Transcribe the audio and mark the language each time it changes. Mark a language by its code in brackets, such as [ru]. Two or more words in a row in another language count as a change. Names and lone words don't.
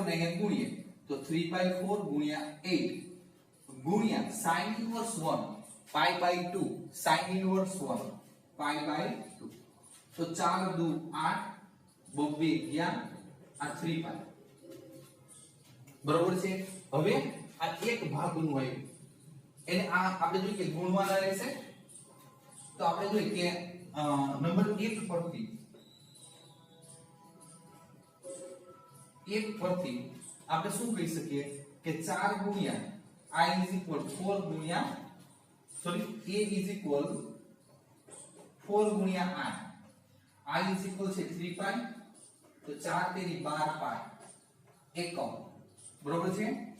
[gu] ને અહીંયા ગુણીએ તો 3/4 ગુણ્યા 8 ગુણ્યા [en] sin inverse [gu] 1 pi/2 [en] sin inverse [gu] 1 pi/2 તો 4 દુ 8 બબે ગયા આ 3 પાઈ બરોબર છે હવે આ એક ભાગનું હોય એને આ આપણે જોઈએ કે ગુણવાના રહેશે તો આપણે જોઈએ કે નંબર 1 પરથી આપણે શું કહી શકીએ કે 4 ગુણ્યા [en] i is equal [gu] 4 ગુણ્યા સોરી [en] a is equal [gu] 4 ગુણ્યા [en] i is equal [gu] છે 3 પાઈ તો 4 તેરી 12 પાઈ એકમ બરોબર છે